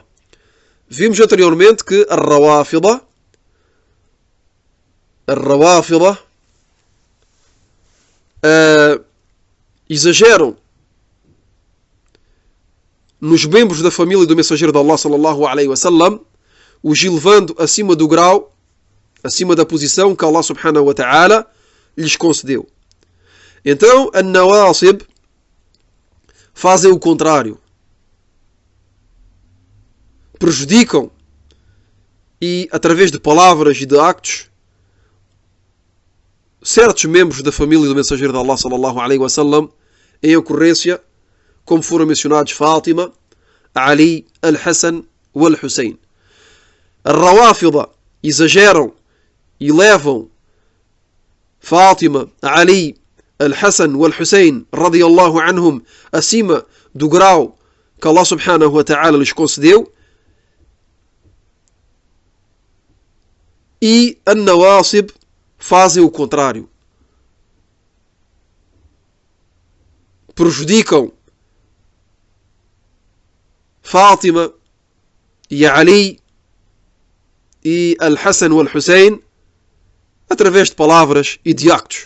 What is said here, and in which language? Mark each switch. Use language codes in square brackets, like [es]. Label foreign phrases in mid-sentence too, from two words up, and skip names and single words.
[pt] Vimos anteriormente que a Rawafida exageram nos membros da família do mensageiro de Allah [ar] صلى الله عليه وسلم, [pt] os elevando acima do grau, acima da posição que Allah [ar] سبحانه وتعالى [pt] lhes concedeu. Então, a Nawasib fazem o contrário. Prejudicam e, através de palavras e de actos, certos membros da família do mensageiro de Allah [ar] صلى الله عليه وسلم, [pt] em ocorrência, como foram mencionados Fátima, Ali, Al-Hassan e Al-Hussein. A Rawafida exageram e levam Fátima, Ali, Al-Hassan e Al-Hussein [ar] رضي الله عنهم [pt] acima do grau que Allah [ar] سبحانه وتعالى [pt] lhes concedeu, e a Nawasib fazem o contrário. Prejudicam Fátima e Ali e Al-Hassan e Al-Hussein através de palavras e de actos.